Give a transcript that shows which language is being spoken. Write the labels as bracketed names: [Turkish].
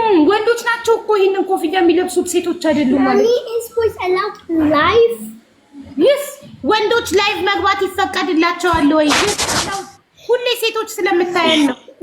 [Amharic] ወንዶች ናቸው እኮ ይሄንን ኮፍያ የሚለብሱት ሴቶች አይደሉም ማለት [English] Mommy is boys allowed live [Amharic] yes ወንዶች ላይቭ መግባት ይፈቀድላቸዋል ወይ ሁሌ ሴቶች ስለምታየን ነው